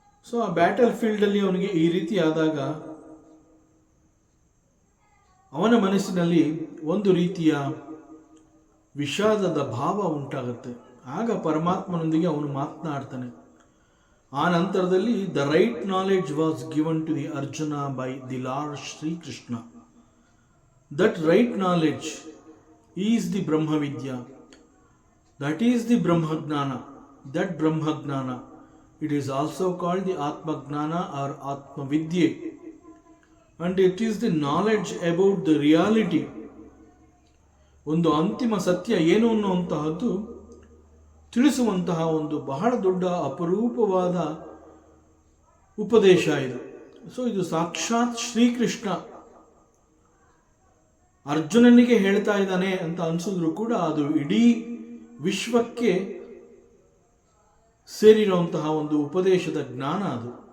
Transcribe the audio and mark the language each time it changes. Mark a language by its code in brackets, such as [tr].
[kn] So ಆ battle ಫೀಲ್ಡಲ್ಲಿ ಅವನಿಗೆ ಈ ರೀತಿ ಆದಾಗ ಅವನ ಮನಸ್ಸಿನಲ್ಲಿ ಒಂದು ರೀತಿಯ ವಿಷಾದದ ಭಾವ ಉಂಟಾಗುತ್ತೆ. ಆಗ ಪರಮಾತ್ಮನೊಂದಿಗೆ ಅವನು ಮಾತನಾಡ್ತಾನೆ. ಆ ನಂತರದಲ್ಲಿ [en] The right knowledge was given to the Arjuna by the lord Shri Krishna. That right knowledge is the Brahma Vidya. That is the Brahma Gnana. That Brahma Gnana. It is also called the Atma Gnana or Atma Vidya. And it is the knowledge about the reality. [kn] ಒಂದು ಅಂತಿಮ ಸತ್ಯ ಏನು ಅನ್ನುವಂತಹದ್ದು ತಿಳಿಸುವಂತಹ ಒಂದು ಬಹಳ ದೊಡ್ಡ ಅಪರೂಪವಾದ ಉಪದೇಶ ಇದು. So ಇದು ಸಾಕ್ಷಾತ್ ಶ್ರೀಕೃಷ್ಣ ಅರ್ಜುನನಿಗೆ ಹೇಳ್ತಾ ಇದ್ದಾನೆ ಅಂತ ಅನಿಸಿದ್ರು ಕೂಡ ಅದು ಇಡೀ ವಿಶ್ವಕ್ಕೆ ಸೇರಿರುವಂತಹ ಒಂದು ಉಪದೇಶದ ಜ್ಞಾನ ಅದು.